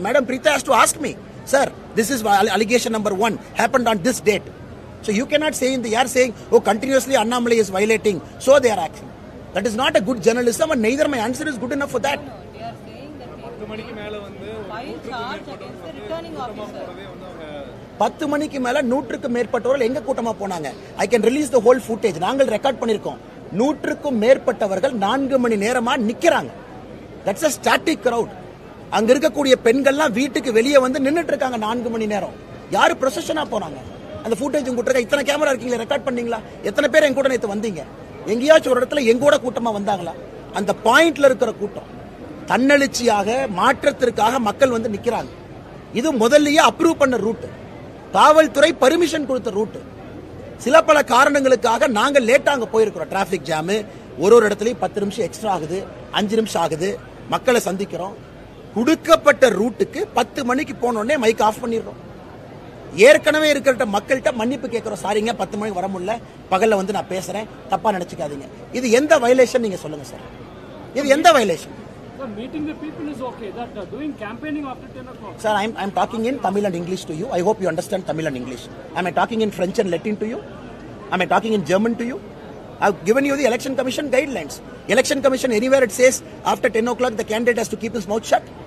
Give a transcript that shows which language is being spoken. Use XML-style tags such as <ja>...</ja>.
<en>Madam Preeta has to ask me, sir, this is allegation number 1. Happened on this date. So you cannot say in the air saying, oh, continuously Annamalai is violating. So they are acting. That is not a good journalism, and neither my answer is good enough for that. No, they are saying that file charge against the returning officer.</en> <ta>10 மணிக்கு மேல 100க்கு மேற்பட்டவர்கள் எங்க கூட்டமா போனாங்க?</ta> <en>I can release the whole footage.</en> <ta>நாங்கள் record பண்ணிருக்கோம். 100க்கும் மேற்பட்டவர்கள் 4 மணி நேரமா நிக்கறாங்க.</ta> <en>That's a static crowd.</en> <ta>அங்க இருக்கக்கூடிய பெண்கள்லாம் வீட்டுக்கு வெளியே வந்து நின்னுட்டு இருக்காங்க 4 மணி நேரம். யாரு ப்ரொசஷனா போறாங்க? அந்த ஃபுட்டேஜ் உங்க கிட்ட இத்தனை கேமரா இருக்கீங்களா? ரெக்கார்ட் பண்ணீங்களா? எத்தனை பேர் எங்க கூட நேத்து வந்தீங்க? எங்கேயாச்சும் ஒரு இடத்துல எங்கூட கூட்டமா வந்தாங்களா? அந்த பாயிண்ட்ல இருக்கிற கூட்டம் தன்னெழுச்சியாக மாற்றத்திற்காக மக்கள் வந்து நிக்கிறாங்க. இது முதல்லயே அப்ரூவ் பண்ண ரூட், காவல்துறை பர்மிஷன் கொடுத்த ரூட். சில பல காரணங்களுக்காக நாங்க லேட்டா அங்க போயிருக்கிறோம். டிராபிக் ஜாம், ஒரு இடத்துலயும் 10 நிமிஷம் எக்ஸ்ட்ரா ஆகுது, 5 நிமிஷம் ஆகுது, மக்களை சந்திக்கிறோம். கொடுக்கப்பட்ட ரூட்டுக்கு 10 மணிக்கு போன உடனே மைக் ஆஃப் பண்ணிடுறோம். ஏற்கனவே இருக்கிற மக்கள்கிட்ட மன்னிப்பு கேட்கிறோம். சாரிங்க 10 மணிக்கு வர முடியல, பகல்ல வந்து நான் பேசுறேன், தப்பா நினைச்சுக்காதீங்க. இது எந்த வயலேஷன் நீங்க சொல்லுங்க சார்? இது எந்த violation?</ta> <en>Sir, meeting the people is okay. That doing campaigning after 10 o'clock. Sir, I'm talking in Tamil and English to you. I hope you understand Tamil and English. Am I talking in French and Latin to you? Am I talking in German to you? I've given you the Election Commission guidelines. Election Commission, anywhere it says after 10 o'clock the candidate has to keep his mouth shut.</en>